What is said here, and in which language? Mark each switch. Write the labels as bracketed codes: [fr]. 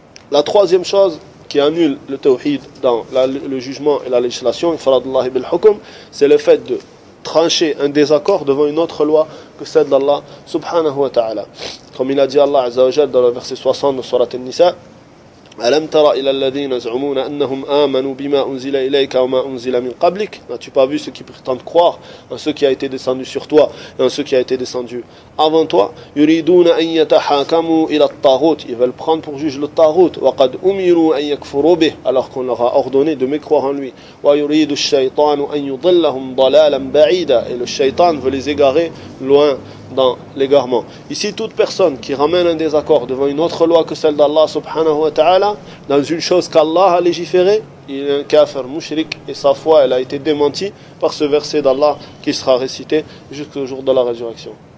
[fr] La troisième chose qui annule le tawhid dans le jugement et la législation, faradallahi bil hukum, c'est le fait de trancher un désaccord devant une autre loi que celle d'Allah subhanahu wa ta'ala. Comme il a dit Allah azza wa jalla dans le verset 60 de Surat al-Nisa, [ar] ألم ترى إلى الذين يزعمون أنهم آمنوا بما أنزل إليك وما أنزل من قبلك؟ [fr] N'as-tu pas vu ceux qui prétendent croire en ce qui a été descendu sur toi et en ce qui a été descendu avant toi? [ar] يريدون أن يتحاكموا إلى الطاغوت. [fr] Ils veulent prendre pour juge le طاغوت. [ar] وقد أمروا أن يكفروا به. [fr] Alors qu'on leur a ordonné de mécroire en lui. [ar] ويريد الشيطان أن يضلهم ضلالا بعيدا. [fr] Et le شيطان veut les égarer loin dans l'égarement. Ici, toute personne qui ramène un désaccord devant une autre loi que celle d'Allah subhanahu wa ta'ala, dans une chose qu'Allah a légiférée, il est un kafir mushrik et sa foi elle a été démentie par ce verset d'Allah qui sera récité jusqu'au jour de la résurrection.